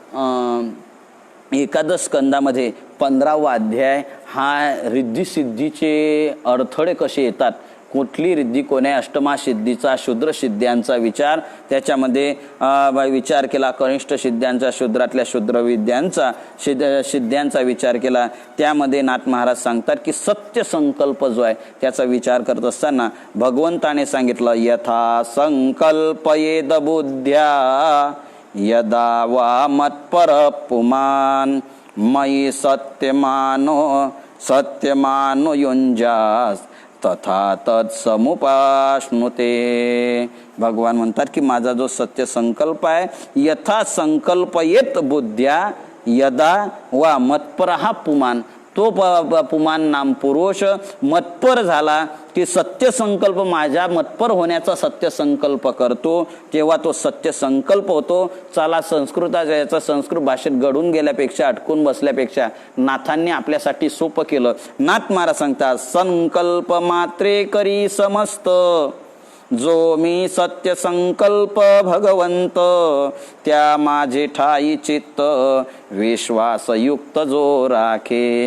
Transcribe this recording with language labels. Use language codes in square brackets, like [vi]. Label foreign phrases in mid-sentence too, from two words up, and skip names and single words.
[mr] एकादश स्कंदामध्ये 15वा अध्याय हा रिद्धी सिद्धीचे अडथळे कसे येतात, कुठली रिद्धी कोण्या अष्टमा सिद्धीचा, शूद्र सिद्ध्यांचा विचार त्याच्यामध्ये विचार केला. कनिष्ठ सिद्ध्यांचा, शूद्रातल्या शूद्र विद्यांचा सिद्ध्यांचा विचार केला. त्यामध्ये नाथ महाराज सांगतात की सत्य संकल्प जो आहे त्याचा विचार करत असताना भगवंताने सांगितलं [sa] यथा संकल्पयेद बुद्ध्या यदा वा मत्पर पुमान मयि सत्यमानो युंजास तथा तत्समुपाश्नुते. [mr] भगवान म्हणतात की माझा जो सत्य संकल्प आहे, [sa] यथा संकल्पयेत बुद्ध्या यदा वा मत्परहा पुमान. [mr] तो पुमान नाम पुरुष मत्पर झाला की सत्य संकल्प, माझ्या मत्पर होण्याचा सत्य संकल्प करतो, तेव्हा तो सत्य संकल्प होतो. चला संस्कृताचा याचा संस्कृत भाषेत घडून गेल्यापेक्षा, अटकून बसल्यापेक्षा नाथांनी आपल्यासाठी सोपं केलं. नाथ महाराज सांगतात, संकल्प मात्रे करी समस्त, जो मी सत्य संकल्प भगवंत, त्या माझे ठाई चित्त विश्वासयुक्त जो राखे.